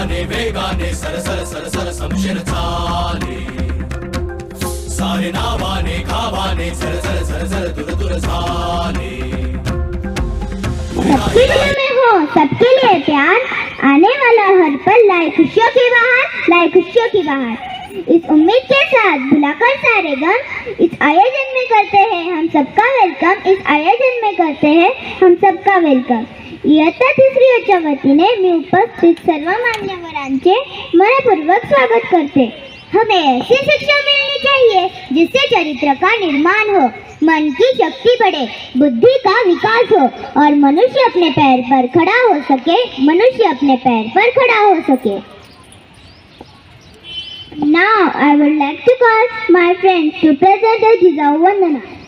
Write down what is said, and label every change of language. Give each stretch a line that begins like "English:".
Marathi: वेगाने सरसर सरसर समशीर चाले, सारे नावाने खावाने सरसर सरसर दूर दूर झाले.
Hindi: सबके दिल में हो सबके लिए प्यार, आने वाला हर पल लाए खुशियों की बहार, लाए खुशियों की बहार. इस उम्मीद के साथ बुलाकर सारे गम इस आयोजन में करते हैं हम सबका वेलकम. इस आयोजन में करते हैं हम सबका वेलकम.
Marathi: इयत्ता तिसरीच्या वतीने मी उपस्थित सर्व मान्यवरांचे मनपूर्वक स्वागत करते.
Hindi: हमें ऐसी शिक्षा मिलनी चाहिए जिससे चरित्र का निर्माण हो, मन की शक्ति बढ़े, बुद्धि का विकास हो और मनुष्य अपने पैर पर खड़ा हो सके, मनुष्य अपने पैर पर खड़ा हो सके.
English: Now I would like to call my friends to present the Jijau Vandana.